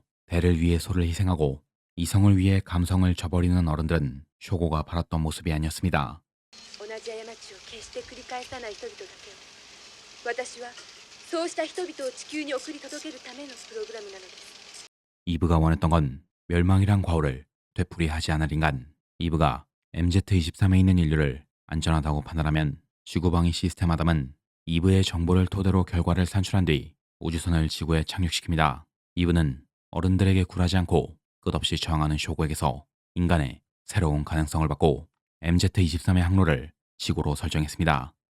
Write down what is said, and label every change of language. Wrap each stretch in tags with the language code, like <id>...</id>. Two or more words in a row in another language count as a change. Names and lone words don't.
<ko>대를 위해 소를 희생하고 이성을 위해 감성을 저버리는 어른들은 쇼고가 바랐던 모습이 아니었습니다.</ko> <ja>同じ過ちを決して繰り返さない人々だけを。私はそうした人々を地球に送り届けるためのプログラムなのです。</ja> <ko>이브가 원했던 건 멸망이란 과오를 되풀이하지 않을 인간. 이브가 MZ-23에 있는 인류를 안전하다고 판단하면 지구방위 시스템 아담은 이브의 정보를 토대로 결과를 산출한 뒤 우주선을 지구에 착륙시킵니다. 이브는 어른들에게 굴하지 않고 끝없이 저항하는 쇼고에게서 인간의 새로운 가능성을 받고 MZ23의 항로를 지구로 설정했습니다.</ko>